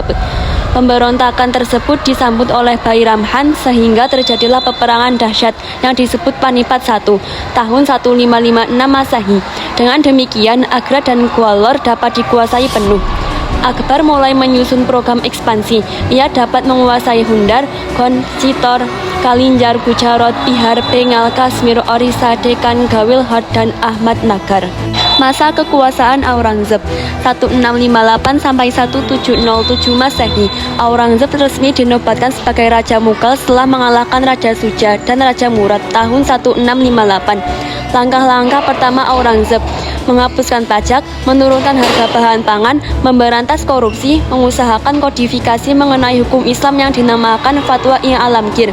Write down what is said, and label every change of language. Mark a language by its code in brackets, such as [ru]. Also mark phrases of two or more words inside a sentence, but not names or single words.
[id] Pemberontakan tersebut disambut oleh Bairam Khan sehingga terjadilah peperangan dahsyat yang disebut Panipat I tahun 1556 Masehi. Dengan demikian, Agra dan Gwalior dapat dikuasai penuh. Akbar mulai menyusun program ekspansi. Ia dapat menguasai Hundar, Gond, Chitor, Kalinjar, Gujarat, Bihar, Bengal, Kashmir, Orissa, Deccan, Gawilhad, dan Ahmadnagar. Masa kekuasaan Aurangzeb 1658 sampai 1707 Masehi. Aurangzeb resmi dinobatkan sebagai Raja Mughal setelah mengalahkan Raja Shuja dan Raja Murad tahun 1658. Langkah-langkah pertama Aurangzeb: menghapuskan pajak, menurunkan harga bahan pangan, memberantas korupsi, mengusahakan kodifikasi mengenai hukum Islam yang dinamakan Fatwa-i Alamgir.